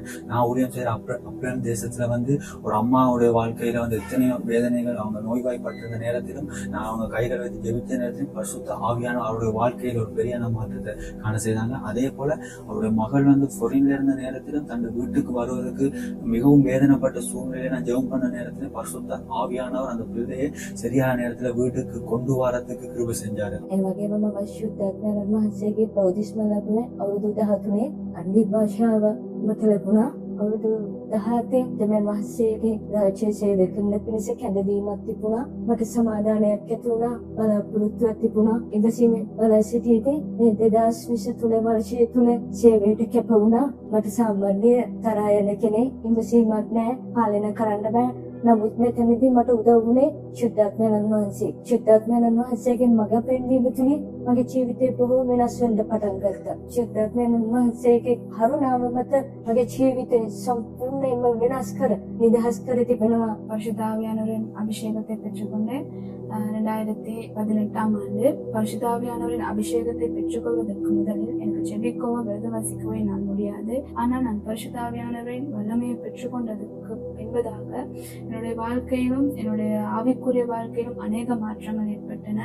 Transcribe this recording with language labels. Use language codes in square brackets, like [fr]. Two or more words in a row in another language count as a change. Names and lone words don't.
[ta] நான் ஊழியம் செய்யற அப்ரன் தேசத்துல ஒரு அம்மாவுடைய வாழ்க்கையில எத்தனையோ வேதனைகள், அவங்க நோய்வாய்ப்பட்டிருந்த நேரத்திலும் நான் அவங்க கைகள் வைத்து ஜெபித்த நேரத்திலும் பரிசுத்த ஆவியான அவருடைய வாழ்க்கையில ஒரு பெரிய மாற்றத்தை காண செய்தாங்க. அதே போல அவருடைய மகள் பொறின்ல இருந்த நேரத்திலும் தன் வீட்டுக்கு வருவதற்கு மிகவும் வேதனைப்பட்ட சூழ்நிலையை நான் ஜெபம் பண்ண நேரத்துல பரிசுத்த ஆவியானவர் அந்த பிள்ளையை சரியான நேரத்துல வீட்டுக்கு கொண்டு வரதுக்கு கிருபை செஞ்சாரு. [si] අවුරුදු 17 දෙමළ මහසේගේ රාජ්‍ය සේවය කරන පිණිස කැඳවීමක් තිබුණා. මට සමාදානයක් ඇති වුණා. බලාපොරොත්තුවක් තිබුණා. ඉඳසීමේ බලා සිටියේදී මේ 2023 වර්ෂයේ තුල සේවයට කැප වුණා. මට සාමාන්‍ය තරහ යන කෙනෙක්, ඉඳසීමක් නැහැ, පාලනය කරන්න බෑ. නමුත් මෙතනදී මට උදව් වුණේ ශුද්ධාත්මයන් වහන්සේ. ශුද්ධාත්මයන් වහන්සේගෙන් මඟ පෙන්වීම තුලින් මගේ ජීවිතේ බොහෝ වෙනස් වෙන්න පටන් ගත්තා. ශුද්ධාත්මයන් වහන්සේගේ කරුණාව මත මගේ ජීවිතේ සම්පූර්ණයෙන්ම වෙනස් කර නිදහස් කර තිබෙනවා. [ta] பரிசுத்த ஆவியானவரின் அபிஷேகத்தை பெற்றுக்கொண்டேன். 2018ஆம் ஆண்டு பரிசுத்த ஆவியானவரின் அபிஷேகத்தை பெற்றுக்கொள்வதற்கு முதலில் எனக்கு ஜெபிக்கவோ விரத வசிக்கவோ நான் முடியாது. ஆனால் நான் பரிசுத்த ஆவியானவரின் வல்லமையை பெற்றுக்கொண்டதற்கு பின்பதாக என்னுடைய வாழ்க்கையிலும் என்னுடைய ஆவிக்குரிய வாழ்க்கையிலும் அநேக மாற்றங்கள் ஏற்பட்டன.